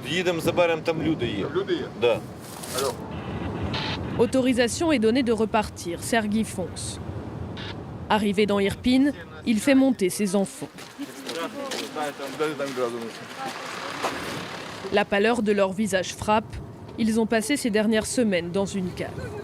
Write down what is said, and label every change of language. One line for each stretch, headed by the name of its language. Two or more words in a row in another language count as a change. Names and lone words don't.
Ukrainian: Їдемо, заберемо, там люди є. Люди є? Да.
French: Alors. Autorisation est donnée de repartir. Serguy fonce. Arrivé dans Irpin, il fait monter ses enfants. La pâleur de leur visage frappe. Ils ont passé ces dernières semaines dans une cave.